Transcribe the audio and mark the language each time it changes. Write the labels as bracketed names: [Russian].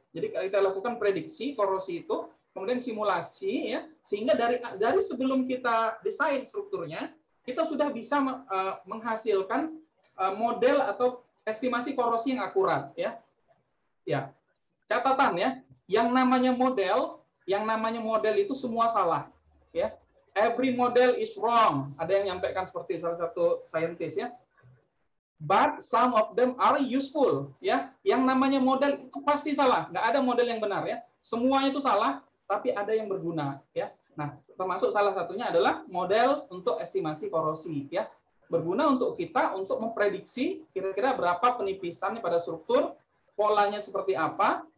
[Indonesian] Jadi kita lakukan prediksi korosi itu, kemudian simulasi ya, sehingga dari sebelum kita desain strukturnya, kita sudah bisa menghasilkan model atau estimasi korosi yang akurat ya. Ya. Catatan ya, yang namanya model itu semua salah ya. [English] Every model is wrong. [Indonesian] Ada yang nyampaikan seperti salah satu saintis ya. [English] But some of them are useful ya. [Indonesian] Yang namanya model itu pasti salah, nggak ada model yang benar ya. Semuanya itu salah, tapi ada yang berguna ya. Nah, termasuk salah satunya adalah model untuk estimasi korosi ya. Berguna untuk kita untuk memprediksi kira-kira berapa penipisannya pada struktur, polanya seperti apa.